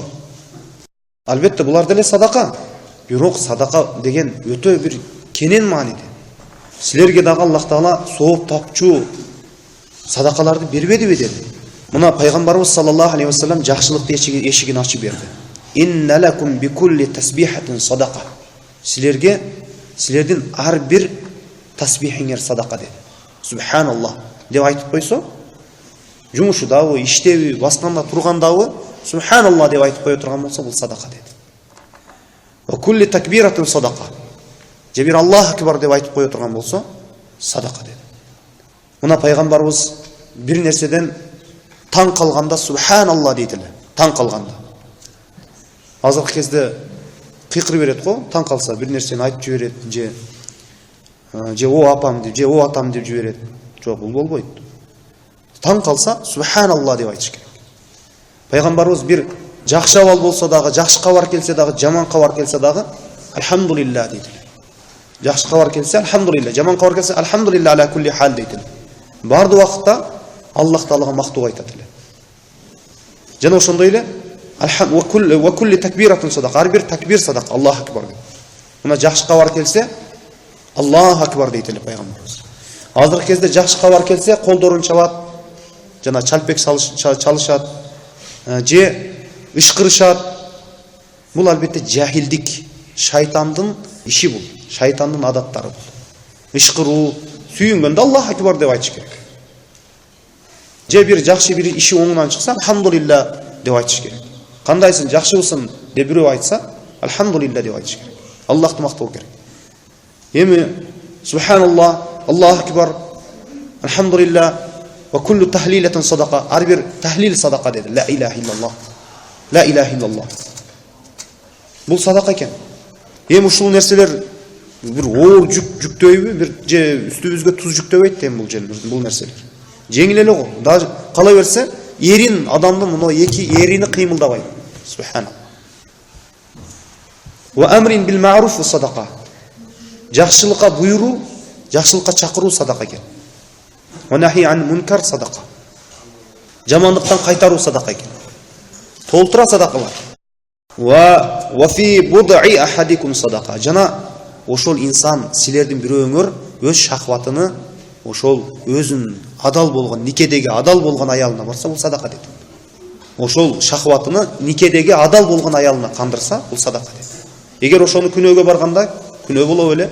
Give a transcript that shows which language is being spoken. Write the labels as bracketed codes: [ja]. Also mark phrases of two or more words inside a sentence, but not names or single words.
[ky] Албетте булар деле садака. Бирок садака деген өтө бир кенен мааниде. Силерге дагы Аллах Таала сооп тапчу садакаларды бербедиби деди. Мына пайгамбарыбыз [ar] صلى الله عليه وسلم [ky] жакшылык эшигин ачып берди. [ar] إن لكم بكل تسبيحة صدقة. [ky] Силердин ар бир тасбихиңер садака деди. Субханаллах деп айтып койсо, жумушудабы, иштеби, басканда тургандабы субханаллах деп айтып кое турган болсо, бул садака деди. [ar] وكل تكبيرة صدقة. [ky] Же бир [ar] الله أكبر [ky] деп айтып кое турган болсо, садака деди. Мына пайгамбарыбыз бир нерседен таң калганда субханаллах дейт эле. Таң калганда. Азыркы кезде кыйкырып берет го, таң калса бир нерсени айтып жиберет же же о апам деп, же о атам деп жиберет. Жок, бул болбойт. Таң калса субханалла деп айтыш керек. Пайгамбарыбыз бир жакшы абал болсо дагы, жакшы кабар келсе дагы, жаман кабар келсе дагы альхамдулилля дейт. Жакшы кабар келсе альхамдулилля, жаман кабар келсе [ar] الحمد لله على كل حال [ky] дейт. Бардык убакытта Аллах Таалага мактоо айтат эле. Жана ошондой эле [ar] وكل تكبيرة صدقة, [ky] ар бир такбир садака, [ar] الله أكبر. Мына жакшы кабар келсе الله أكبر дейт эле пайгамбарыбыз. [ky] Азыркы кезде жакшы кабар келсе колдорун чабат, жана чалпек чалышат, же ышкырышат. Бул албетте жахилдик, шайтандын иши бул, шайтандын адаттары бул. Ышкыруу, сүйүнгөндө [ar] الله أكبر [ky] деп айтыш керек. Же бир жакшы бир иши оңунан чыкса альхамдулилля деп айтыш керек. Кандайсың, жакшыбысың деп бирөө айтса альхамдулилля деп айтыш керек. Аллахты мактоо керек. Эми [ar] سبحان الله الله أكبر الحمد لله وكل تهليلة صدقة. [ky] Ар бир тахлил садака деди. [ar] لا إله إلا الله لا إله إلا الله. [ky] Бул садака экен. Эми ушул нерселер бир оор жүктөйбү, бир же үстүбүзгө туз жүктөбөйт эми бул нерселер. Жеңил эле го. Даже кала берсе, эрин адамдын мына эки эрини кыймылдабайт. Субханаллах. [ar] وأمر بالمعروف صدقة. [ky] Жакшылыкка буйруу, жакшылыкка чакыруу садака экен. [ar] ونهي عن منكر صدقة. [ky] Жамандыктан кайтаруу садака экен. Толтура садакалар. [ar] وفي بضع أحدكم صدقة. [ky] Жана ошол инсан силердин бирөөңөр өз шахватыны ошол өзүн адал болгон, никедеги адал болгон аялына барса, бул садака дейт. Ошол шахватыны никедеги адал болгон аялына кандырса, бул садака дейт. Эгер ошону күнөөгө барганда, күнөө болот эле.